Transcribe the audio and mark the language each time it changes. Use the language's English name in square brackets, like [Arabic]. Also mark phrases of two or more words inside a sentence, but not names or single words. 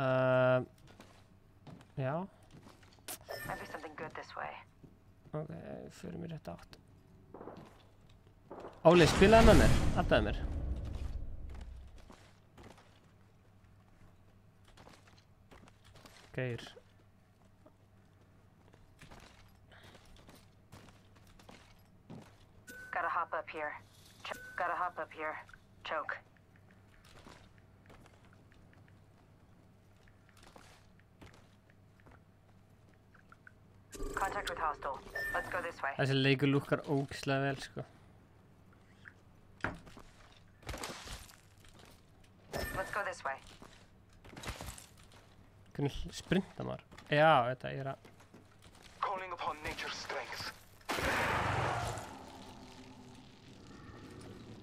[Icelandic] Já. Ok, fyrir mér rétt átt. Óli, spilaði með mér. Addaði mér. Geir. [English] Gotta hop up here. Gotta hop up here. Choke. Contact with hostile. Let's go this way. [Icelandic] Þessi leikur lúkkar ógeðslega vel, sko. [English] Let's go this way. [Icelandic] Hvernig sprinta maður? Já, þetta er að... [English] Calling upon nature's strength.